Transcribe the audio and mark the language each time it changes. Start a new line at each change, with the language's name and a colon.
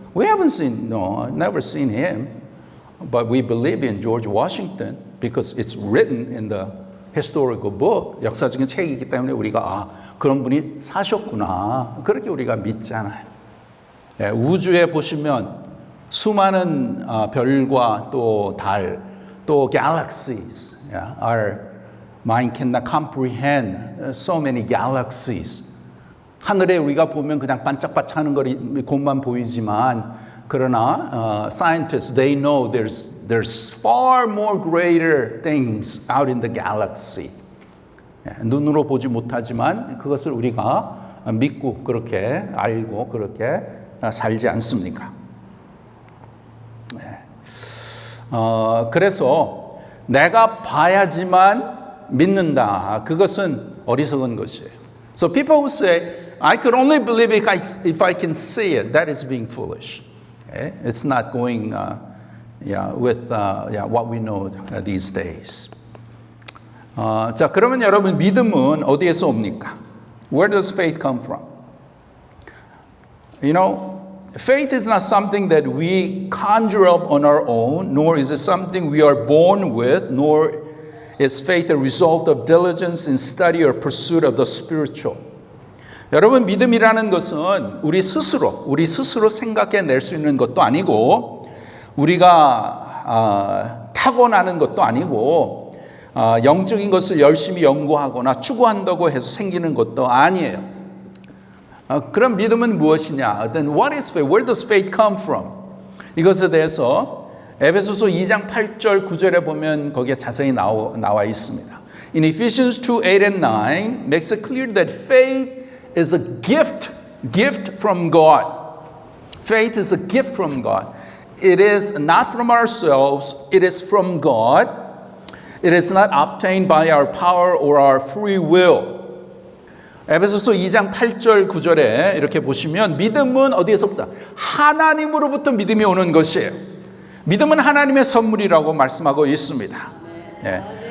English: We haven't seen, no, never seen him. But we believe in George Washington because it's written in the historical book.
Korean: 역사적인 책이기 때문에 우리가 그런 분이 사셨구나. 그렇게 우리가 믿잖아요. 우주에 보시면 수많은 별과 또 달, 또 galaxies.
English: Our mind cannot comprehend so many galaxies.
Korean: 하늘에 우리가 보면 그냥 반짝반짝하는 것만 보이지만 그러나
English: scientists they know there's far more greater things out in the galaxy.
Korean: 눈으로 보지 못하지만 그것을 우리가 믿고 그렇게 알고 그렇게 살지 않습니까? 그래서 내가 봐야지만 믿는다. 그것은 어리석은 것이에요.
English: So people who say, I could only believe if I can see it, that is being foolish. Okay? It's not going with what we know these days.
Korean: 자, 그러면 여러분 믿음은 어디에서 옵니까?
English: Where does faith come from? You know, faith is not something that we conjure up on our own, nor is it something we are born with, nor is faith a result of diligence in study or pursuit of the spiritual.
Korean: 여러분 믿음이라는 것은 우리 스스로 생각해낼 수 있는 것도 아니고 우리가 타고나는 것도 아니고 영적인 것을 열심히 연구하거나 추구한다고 해서 생기는 것도 아니에요. 그럼 믿음은 무엇이냐?
English: Then what is faith? Where does faith come from?
Korean: 이것에 대해서 에베소서 2장 8절 9절에 보면 거기에 자세히 나와 있습니다.
English: In Ephesians 2:8 and 9 makes it clear that faith is a gift from God. Faith is a gift from God. It is not from ourselves, it is from God. It is not obtained by our power or our free will.
Korean: 에베소서 2장 8절 9절에 이렇게 보시면 믿음은 어디에서부터? 하나님으로부터 믿음이 오는 것이에요. 믿음은 하나님의 선물이라고 말씀하고 있습니다. 예.